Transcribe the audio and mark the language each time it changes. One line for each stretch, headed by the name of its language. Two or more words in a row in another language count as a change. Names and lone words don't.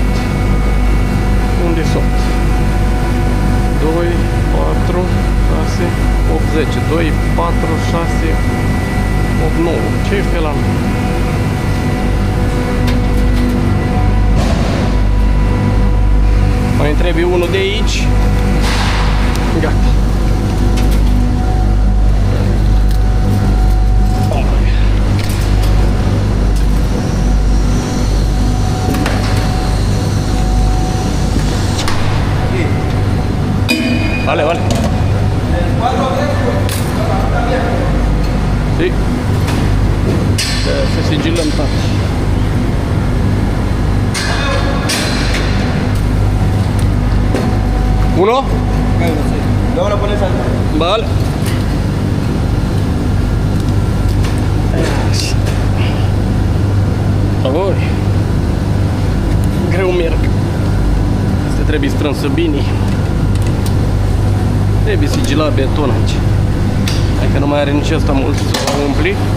Romanian: Unde sunt? 2, 4, 6, 8, 10. 2, 4, 6, 8, 9. Ce-i pe la mine? Mai trebuie unul de aici. Gata.
Spanish: Vale, vale. Sí.
Romanian: Se sigillăm tot. Uno?
Spanish: Bueno, sí. Luego lo pones al... Vale. Oi.
Romanian: Greu merg. Asta trebuie strânsă bine. Trebuie sigilat beton aici. Hai că nu mai are nici ăsta mult să o umpli.